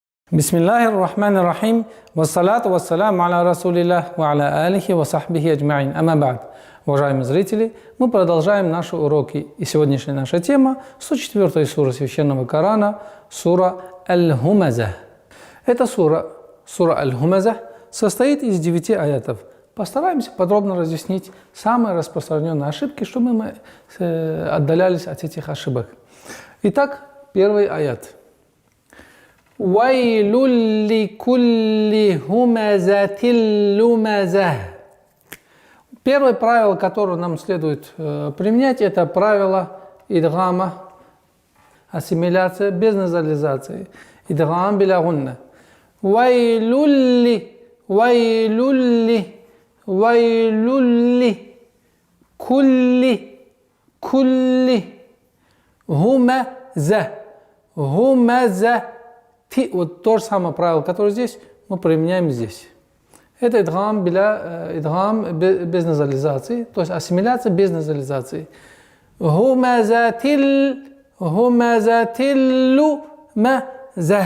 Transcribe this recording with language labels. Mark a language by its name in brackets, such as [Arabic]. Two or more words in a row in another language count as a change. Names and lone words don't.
[Arabic] بسم الله الرحمن الرحيم، والصلاة والسلام على رسول الله، وعلى آله وصحبه أجمعين. أما بعد. [Russian] Уважаемые зрители, мы продолжаем наши уроки. И сегодняшняя наша тема – 104 сура Священного Корана, сура Аль-Хумаза. Эта сура Аль-Хумаза, состоит из 9 аятов. Постараемся подробно разъяснить самые распространенные ошибки, чтобы мы отдалялись от этих ошибок. Итак, первый аят. [Arabic] ويل لكل همزة لمزة». [Russian] Первое правило, которое нам следует применять, это правило идгама, ассимиляция без назализации. [Arabic] إدغام بلا غنة. ويل ل، ويل ل، ويل ل، كل، كل، همزة، همزة». [Russian] Вот то же самое правило, которое здесь, мы применяем здесь. Это идгам без назализации, то есть ассимиляция без назализации. [Arabic] همزة لمزة.